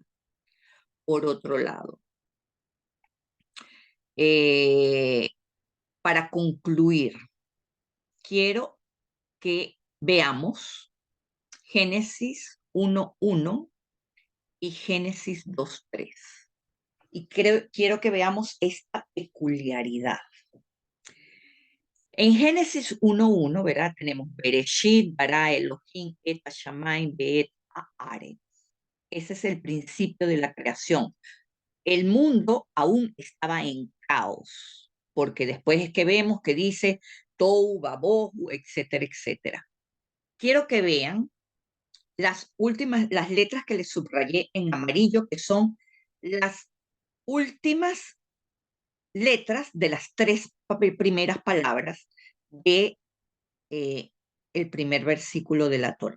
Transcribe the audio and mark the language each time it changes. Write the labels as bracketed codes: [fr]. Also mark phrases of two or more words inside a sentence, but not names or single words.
[es] Por otro lado, eh, para concluir, quiero que veamos Génesis 1:1 y Génesis 2:3. Y quiero que veamos esta peculiaridad. En Génesis 1:1, ¿verdad? [he] בראשית ברא אלהים את השמים ואת הארץ. [es] Ese es el principio de la creación. El mundo aún estaba en caos, porque después es que vemos que dice [he] תהו ובהו, [es] etcétera, etcétera. Quiero que vean las letras que les subrayé en amarillo, que son las últimas letras de las tres primeras palabras de el primer versículo de la Torá.